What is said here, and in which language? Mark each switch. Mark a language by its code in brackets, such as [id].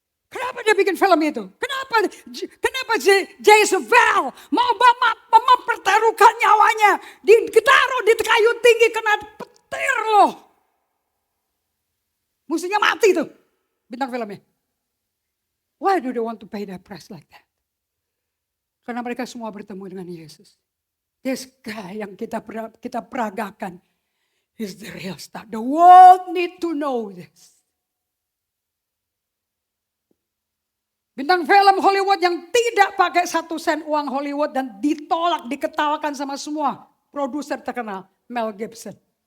[id] Kenapa dia bikin film itu? Kenapa Jezebel mau mempertaruhkan nyawanya. Ditaruh di kayu tinggi kena petir loh. Musuhnya mati tuh bintang filmnya. [en] Why do they want to pay that price like that? [id] Karena mereka semua bertemu dengan Yesus. [en] This guy [id] yang kita peragakan [en] is the real star. The world need to know this. [id] Bintang film Hollywood yang tidak pakai 1 sen uang Hollywood dan ditolak, diketawakan sama semua produser terkenal, Mel Gibson.